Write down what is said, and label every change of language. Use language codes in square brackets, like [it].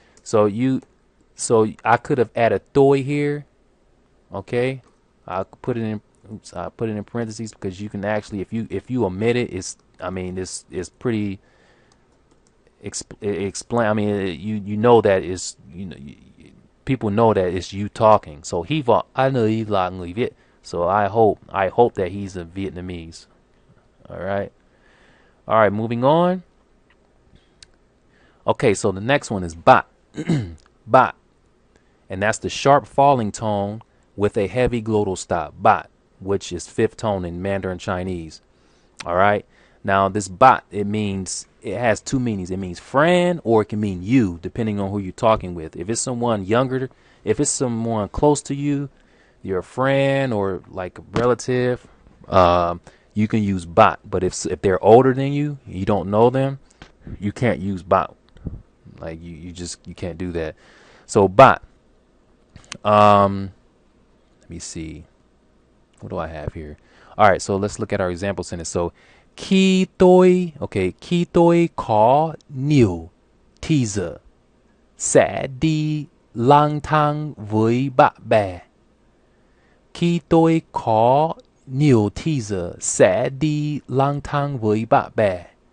[en] So I could have added Toy here. Okay, I put it in. Oops, I put it in parentheses because you can actually, if you omit it, it's pretty explain. I mean, you know that it's people know that it's you talking. [vi] So hy vọng anh ấy là người Việt. [en] So I hope that he's a Vietnamese. All right, moving on. Okay, so the next one is bat, bat, and that's the sharp falling tone with a heavy glottal stop. Bat, which is fifth tone in Mandarin Chinese. All right. Now this bat, it has two meanings. It means friend or it can mean you, depending on who you're talking with. If it's someone younger, if it's someone close to you, you're a friend or like a relative, you can use bat. But if they're older than you, you don't know them, you can't use bat. Like you can't do that. So bat. Let me see. What do I have here? All right, so let's look at our example sentence. [vi] So khi tôi có nhiều thì giờ sẽ đi lang thang với bạn bè. Khi tôi có nhiều thì giờ sẽ đi lang thang với bạn bè.